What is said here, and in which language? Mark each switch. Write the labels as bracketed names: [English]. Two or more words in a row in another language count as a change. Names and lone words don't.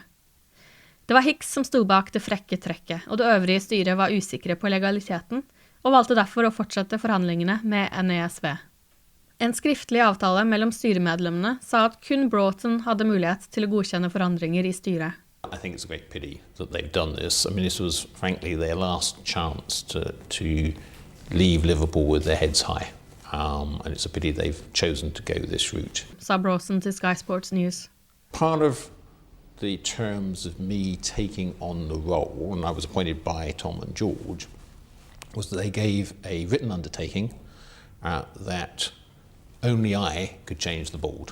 [Norwegian] Det var Hicks som sto bak det frekke trekket, og det øvrige styret var usikre på legaliteten, og valgte derfor å fortsette forhandlingene med NESV. En skriftlig avtale mellom styremedlemmene sa at kun Broughton hadde mulighet til å godkjenne forandringer i styret. [English] I think it's a great pity that they've done this. I mean, this was frankly their last chance to leave Liverpool with their heads high. And it's a pity they've chosen to go this route. [Norwegian] Sa Broughton til Sky Sports News. [English] Part of the terms of me taking on the role, and I was appointed by Tom and George, was that they gave a written undertaking that only I could change the board.